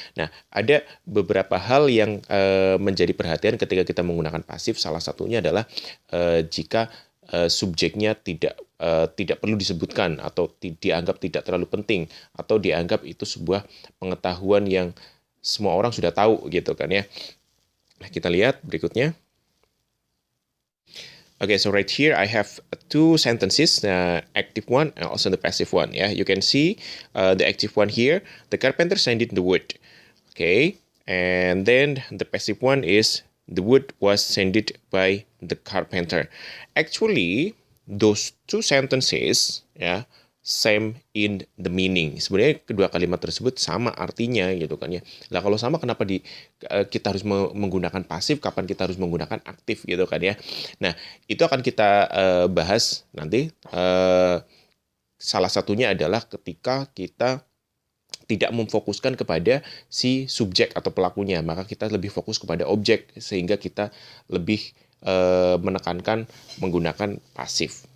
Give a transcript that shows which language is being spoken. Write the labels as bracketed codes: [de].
[id] Nah, ada beberapa hal yang menjadi perhatian ketika kita menggunakan pasif. Salah satunya adalah jika subjeknya tidak perlu disebutkan atau dianggap tidak terlalu penting atau dianggap itu sebuah pengetahuan yang semua orang sudah tahu gitu kan ya. Nah, kita lihat berikutnya. [en] Okay, so right here I have two sentences, active one and also the passive one. Yeah, you can see the active one here. The carpenter sanded the wood. Okay, and then the passive one is the wood was sanded by the carpenter. Actually, those two sentences, ya, same in the meaning. [id] Sebenarnya kedua kalimat tersebut sama artinya gitu kan ya. Lah kalau sama kenapa kita harus menggunakan pasif, kapan kita harus menggunakan aktif gitu kan ya. Nah, itu akan kita bahas nanti. Salah satunya adalah ketika kita tidak memfokuskan kepada si subjek atau pelakunya, maka kita lebih fokus kepada objek sehingga kita lebih menekankan menggunakan pasif.